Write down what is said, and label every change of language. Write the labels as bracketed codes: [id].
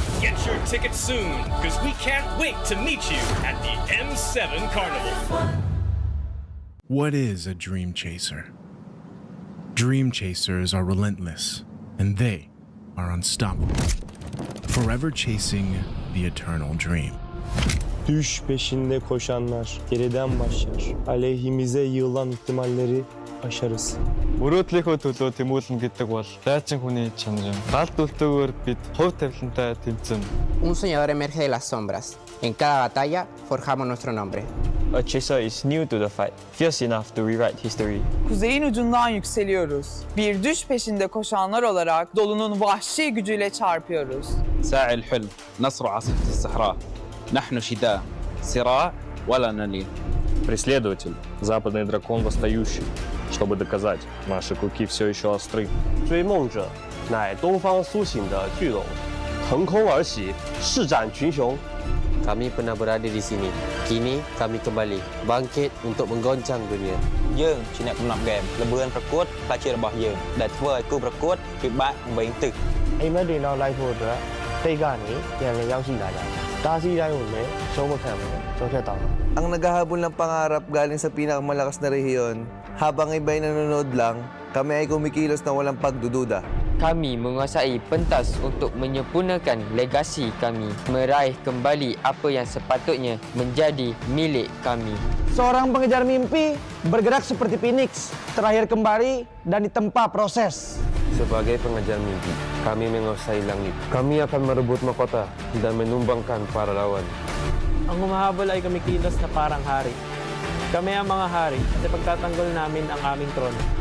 [en] Get your tickets soon, because we can't wait to meet you at the M7 Carnival. What is a dream chaser? Dream chasers are relentless, and they are unstoppable, forever chasing the eternal dream. [tr] Düş peşinde koşanlar geriden başlar. Aleyhimize yığılan ihtimalleri aşarız. [mn] Мөрөөдлийнхөө төлөө тэмүүлэн гэдэг бол дайчин хүний чанар. Галт үлдээгүүр бид хувь тавилантай тэмцэн. [es] Un soñador emerge de las sombras. En cada batalla forjamos nuestro nombre. [en] A chaser is new to the fight, fierce enough to rewrite history. [tr] Kuzeyin ucundan yükseliyoruz. Bir düş peşinde koşanlar olarak dolunun vahşi gücüyle çarpıyoruz. [ar] ساعي الحلم نصر عاصفة الصحراء نحن شداء صراع ولا نلين. [ru] Преследователь, западный дракон восстающий, чтобы доказать, наши клыки все еще остры. [zh] 追梦者乃东方苏醒的巨龙，腾空而起，施展群雄。 [id] Kami pernah berada di sini. Kini kami kembali bangkit untuk menggoncang dunia. [km] យើងជាអ្នកកំណត់ហ្គេមល្បឿនប្រកួតផ្លាជារបស់យើងដែលធ្វើឲ្យគូប្រកួតពិបាកវែងទឹក [my] အိမ်မက်တွေနောက်လိုက်ဖို့အတွက်တိတ်ကနေပြန်လည်ရောက်ရှိလာကြတယ်။တားဆီးတိုင်းကိုလည်းရှုံးမခံဘူးကြောက်ဖြတ်တောင်း [tl] Ang naghahabol ng pangarap galing sa pinakamalakas na rehiyon, habang iba'y nanonood lang, kami ay kumikilos na walang pagdududa. [ms] Kami menguasai pentas untuk menyempurnakan legasi kami, meraih kembali apa yang sepatutnya menjadi milik kami. [id] Seorang pengejar mimpi bergerak seperti Phoenix, terakhir kembali dan ditempa proses. Sebagai pengejar mimpi, kami menguasai langit. Kami akan merebut mahkota dan menumbangkan para lawan. [tl] Ang humahabol ay kumikilos na parang hari. Kami ang mga hari at ipagtatanggol namin ang aming trono.